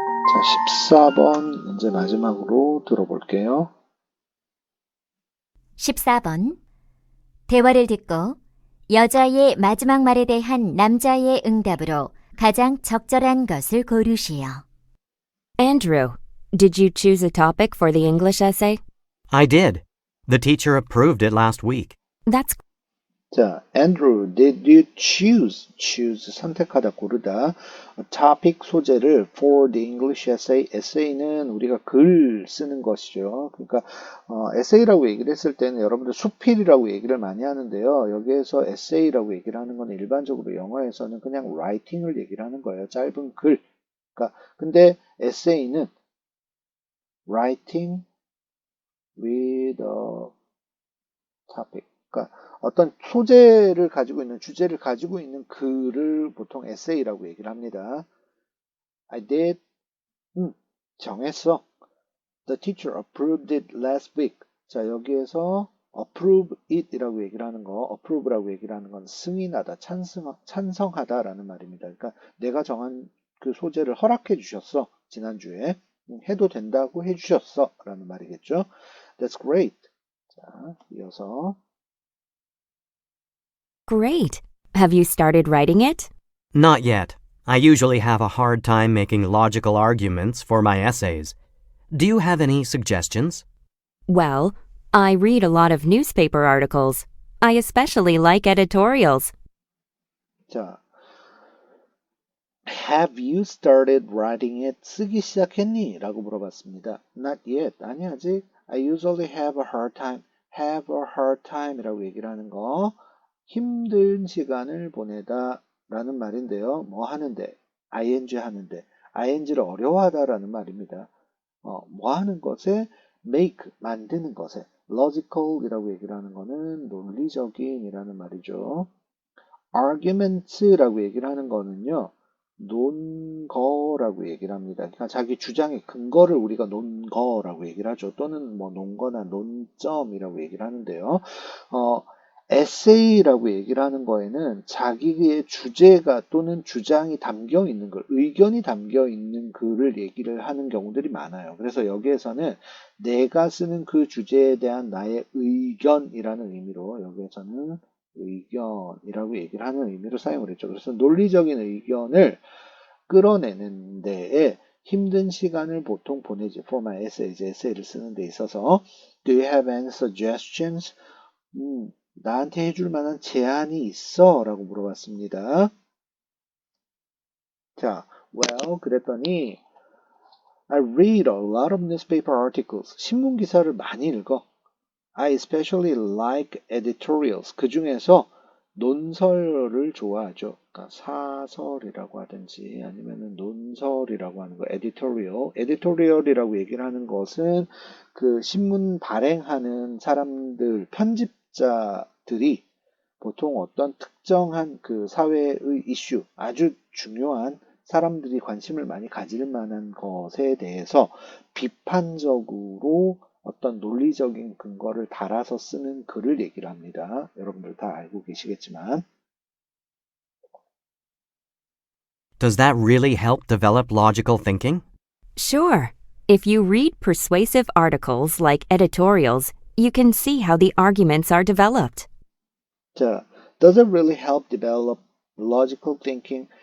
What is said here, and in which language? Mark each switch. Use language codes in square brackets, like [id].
[ko] 자, 14번 이제 마지막으로 들어볼게요. 14번. 대화를 듣고 여자의 마지막 말에 대한 남자의 응답으로 가장 적절한 것을 고르시오. [en] Andrew, did you choose a topic for the English essay? I did. The teacher approved it last week. That's 자, Andrew, did you choose [ko] 선택하다 고르다 [en] topic [ko] 소재를 [en] for the English essay? [ko] essay는 우리가 글 쓰는 것이죠. 그러니까 essay라고 얘기를 했을 때는 여러분들 수필이라고 얘기를 많이 하는데요. 여기에서 essay라고 얘기를 하는 건 일반적으로 영어에서는 그냥 writing을 얘기를 하는 거예요. 짧은 글. 그러니까 근데 [en] essay는 writing with a topic. [ko] 그러니까 어떤 소재를 가지고 있는 주제를 가지고 있는 글을 보통 에세이라고 얘기를 합니다. [en] I did [ko] 정했어. [en] The teacher approved it last week. [ko] 자, 여기에서 approve it이라고 얘기를 하는 거, approve라고 얘기를 하는 건 승인하다, 찬성하다라는 말입니다. 그러니까 내가 정한 그 소재를 허락해 주셨어. 지난주에 해도 된다고 해 주셨어 라는 말이겠죠. [en] That's great. [ko] 자, 이어서 [en] great. Have you started writing it? Not yet. I usually have a hard time making logical arguments for my essays. Do you have any suggestions? Well, I read a lot of newspaper articles. I especially like editorials. 자, Have you started writing it? [ko] 쓰기 시작했니? 라고 물어봤습니다. [en] Not yet. [ko] 아니, 아직. [en] I usually have a hard time. have a hard time [ko] 이라고 얘기를 하는 거. 힘든 시간을 보내다 라는 말인데요. 뭐 하는데? ing 하는데. ing를 어려워하다 라는 말입니다. 뭐 하는 것에 make, 만드는 것에 logical 이라고 얘기를 하는 거는 논리적인 이라는 말이죠. arguments라고 얘기를 하는 거는요. 논거라고 얘기를 합니다. 그러니까 자기 주장의 근거를 우리가 논거라고 얘기를 하죠. 또는 뭐 논거나 논점이라고 얘기를 하는데요. 에세이라고 얘기를 하는 거에는 자기의 주제가 또는 주장이 담겨 있는 글, 의견이 담겨 있는 글을 얘기를 하는 경우들이 많아요. 그래서 여기에서는 내가 쓰는 그 주제에 대한 나의 의견이라는 의미로 여기에서는 의견이라고 얘기를 하는 의미로 사용을 했죠. 그래서 논리적인 의견을 끌어내는 데에 힘든 시간을 보통 보내지. [en] For my essays, [ko] 에세이를 쓰는 데 있어서 [en] Do you have any suggestions? [ko] 나한테 해줄 만한 제안이 있어? 라고 물어봤습니다. [en] 자, well, [ko] 그랬더니 [en] I read a lot of newspaper articles. [ko] 신문 기사를 많이 읽어. [en] I especially like editorials. [ko] 그 중에서 논설을 좋아하죠. 그러니까 사설이라고 하든지 아니면은 논설이라고 하는 거, editorial. editorial이라고 얘기를 하는 것은 그 신문 발행하는 사람들, 편집자들이 보통 어떤 특정한 그 사회의 이슈, 아주 중요한 사람들이 관심을 많이 가질 만한 것에 대해서 비판적으로 어떤 논리적인 근거를 달아서 쓰는 글을 얘기를 합니다. 여러분들 다 알고 계시겠지만. [en] Does that really help develop logical thinking? Sure. If you read persuasive articles like editorials, you can see how the arguments are developed. 자, does it really help develop logical thinking?